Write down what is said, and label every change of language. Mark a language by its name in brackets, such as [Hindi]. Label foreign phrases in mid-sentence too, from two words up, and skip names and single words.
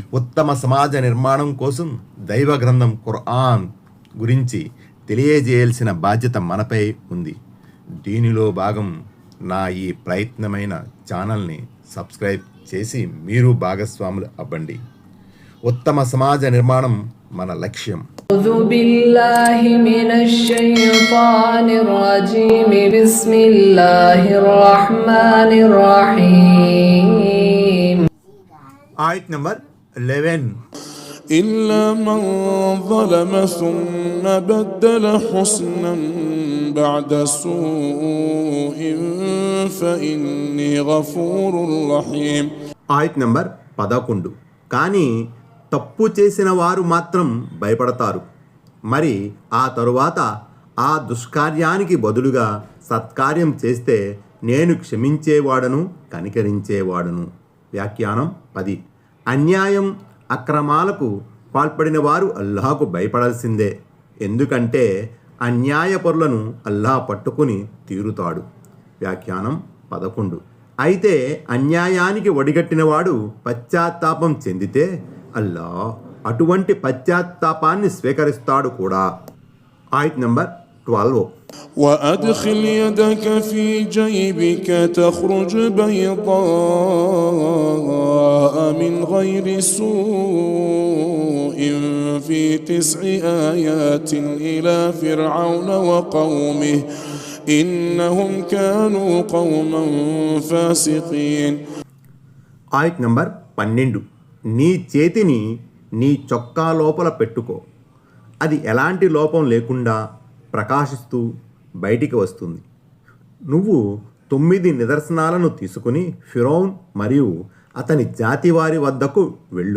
[Telugu] ఉత్తమ సమాజ నిర్మాణం కోసం దైవ గ్రంథం ఖురాన్ గురించి తెలియజేయాల్సిన బాధ్యత మనపై ఉంది. దీనిలో భాగం నా ఈ ప్రయత్నమైన ఛానల్ని సబ్స్క్రైబ్ చేసి మీరు భాగస్వాములు అవ్వండి. ఉత్తమ సమాజ నిర్మాణం మన లక్ష్యం. [Arabic] أعوذ بالله من الشيطان الرجيم بسم الله الرحمن الرحيم. [Telugu] ఆయత్ నంబర్ 11. [Arabic] إلا من ظلم ثم بدل حسنا بعد سوء فإني غفور رحيم. [Telugu] ఆయత్ నంబర్ 11. కానీ తప్పు చేసిన వారు మాత్రం భయపడతారు. మరి ఆ తరువాత ఆ దుష్కార్యానికి బదులుగా సత్కార్యం చేస్తే నేను క్షమించేవాడను కనికరించేవాడను. వ్యాఖ్యానం 10. అన్యాయం అక్రమాలకు పాల్పడిన వారు అల్లాహకు భయపడాల్సిందే. ఎందుకంటే అన్యాయపరులను అల్లాహ్ పట్టుకుని తీరుతాడు. వ్యాఖ్యానం 11. అయితే అన్యాయానికి ఒడిగట్టినవాడు పశ్చాత్తాపం చెందితే అల్లాహ్ అటువంటి పశ్చాత్తాపాన్ని స్వీకరిస్తాడు కూడా. ఆయత్ నంబర్ 12. [Arabic] وأدخل يدك في جيبك تخرج بيضاء من غير سوء في 9 آيات إلى فرعون وقومه إنهم كانوا قوما فاسقين. [Telugu] ఆయత్ నంబర్ 12. నీ చేతిని నీ చొక్కా లోపల పెట్టుకో, అది ఎలాంటి లోపం లేకుండా ప్రకాశిస్తూ బయటికి వస్తుంది. నువ్వు 9 నిదర్శనాలను తీసుకుని ఫిరౌన్ మరియు అతని జాతి వారి వద్దకు వెళ్ళు.